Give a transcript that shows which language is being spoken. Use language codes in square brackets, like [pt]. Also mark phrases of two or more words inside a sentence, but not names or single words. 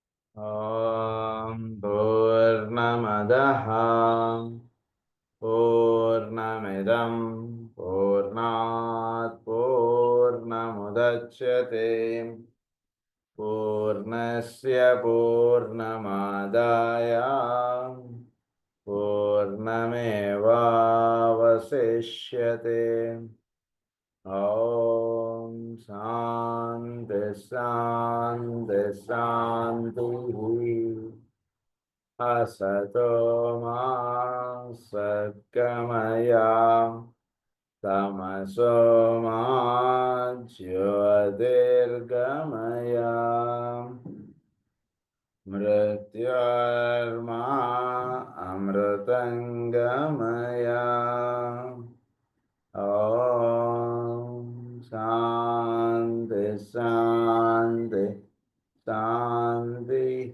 [sa] పూర్ణమదః పూర్ణమిదం పూర్ణాత్ పూర్ణముదచ్యతే పూర్ణస్య పూర్ణమాదాయ పూర్ణమేవావశిష్యతే. ఓం శాంతి శాంతి శాంతి. असतो मा सद्गमय तमसो मा ज्योतिर्गमय मृत्योर्मा अमृतंगमय. ओम शांति शांति शांति.